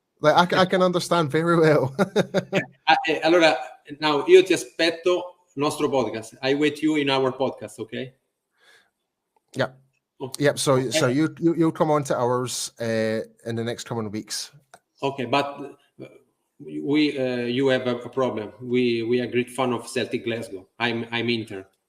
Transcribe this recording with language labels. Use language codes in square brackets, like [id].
[en] Like I can understand very well. [it] Allora, now io ti aspetto nostro podcast. [en] I wait you in our podcast, okay? Yeah. Yep. So you'll come on to ours in the next coming weeks. Okay, but you have a problem. We are great fan of Celtic Glasgow. I'm Inter.